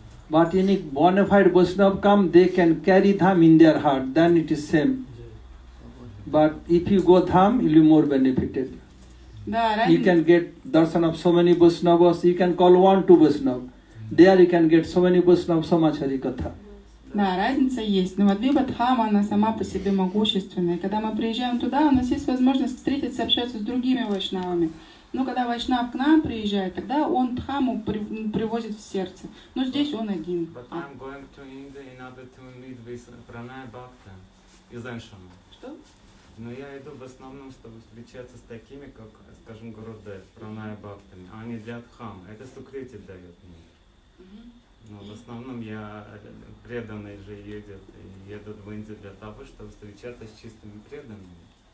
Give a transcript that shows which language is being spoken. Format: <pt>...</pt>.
<en>But in a bona fide Vaishnava come, they can carry Dham in their heart, then it is same. But if you go Dham, you will be more benefited. You can get darshan of so many Vaishnavas, you can call one to Vaishnava. There you can get so many Vaishnavas, so much Harikatha.</en> <ru>Да, разница есть. Но Навадвипадхама, она сама по себе могущественная. Когда мы приезжаем туда, у нас есть возможность встретиться, общаться с другими вайшнавами. Но когда вайшнав к нам приезжает, тогда он Дхаму привозит в сердце. Но здесь он один.</ru> <en>But I'm going to India in order to meet with Pranaya Bhakta</en> <ru>из Эншама. Что? Но я иду в основном, чтобы встречаться с такими, как, скажем, Гурудев, Праная Бхактами, а не для Дхамы. Это Сукрити дает мне. Но в основном я преданные же едут в Индию для того, чтобы встречаться с чистыми преданными.</ru>